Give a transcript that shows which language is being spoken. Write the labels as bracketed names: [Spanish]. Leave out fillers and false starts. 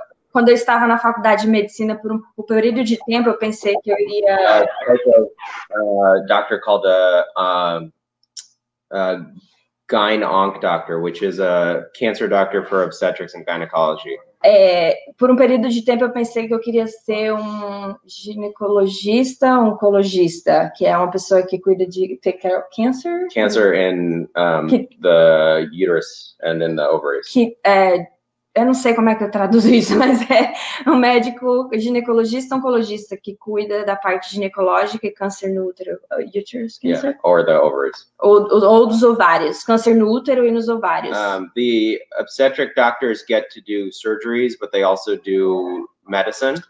[Portuguese] quando eu estava na faculdade de medicina por um período de tempo, eu pensei que eu iria [English] doctor called a gyne-onc doctor, which is a cancer doctor for obstetrics and gynecology. [Portuguese] Por um período de tempo eu pensei que eu queria ser um ginecologista, oncologista, que é uma pessoa que cuida de [English] take care of cancer. Cancer in the uterus and in the ovaries. [Portuguese] Eu não sei como é que eu traduzo isso, mas é um médico ginecologista, oncologista, que cuida da parte ginecológica e câncer no útero, [English] uterus cancer? Yeah, or the ovaries. [Portuguese] Ou dos ovários, câncer no útero e nos ovários. [English] The obstetric doctors get to do surgeries, but they also do medicine.